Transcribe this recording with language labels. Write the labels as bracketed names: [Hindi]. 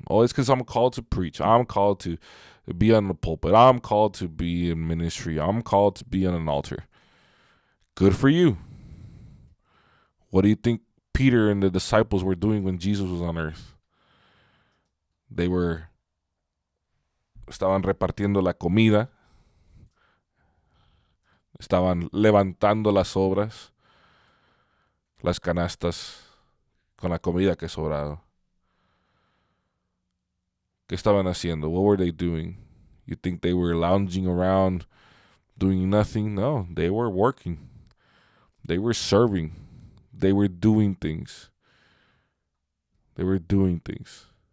[English] Oh, it's because I'm called to preach. I'm called to be on the pulpit. I'm called to be in ministry. I'm called to be on an altar. Good for you. What do you think Peter and the disciples were doing when Jesus was on earth? [Spanish] Estaban repartiendo la comida. Estaban levantando las obras, las canastas con la comida que sobraba. [English] ¿Qué estaban haciendo? What were they doing? You think they were lounging around doing nothing. No, they were working. They were serving. They were doing things. They were doing things.